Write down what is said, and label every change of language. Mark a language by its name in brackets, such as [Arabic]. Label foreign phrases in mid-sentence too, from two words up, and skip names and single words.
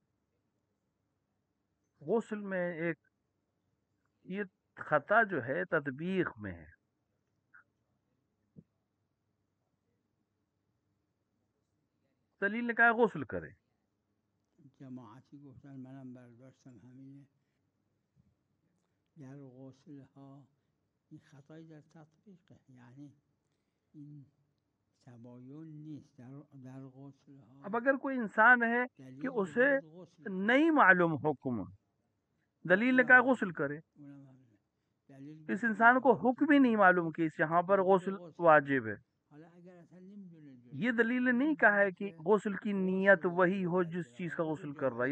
[Urdu] غسل میں ایک یہ خطا جو ہے تطبیق میں ہے. دلیل نے کہا ہے غسل کرے. [Persian] جماعتی گفتن منم برداشتم همینه، در غسل ها این خطایی در تطبیقه، یعنی این تباین نیست در غسل ها. [Urdu] اب اگر کوئی انسان ہے کہ اسے نہیں معلوم حکم، دلیل نے کہا غسل کرے. اس انسان کو حکم ہی نہیں معلوم کہ اس یہاں پر غسل واجب ہے. یہ دلیل نے نہیں کہا ہے کہ غسل کی نیت وہی ہو جس چیز کا غسل کر رہا ہے.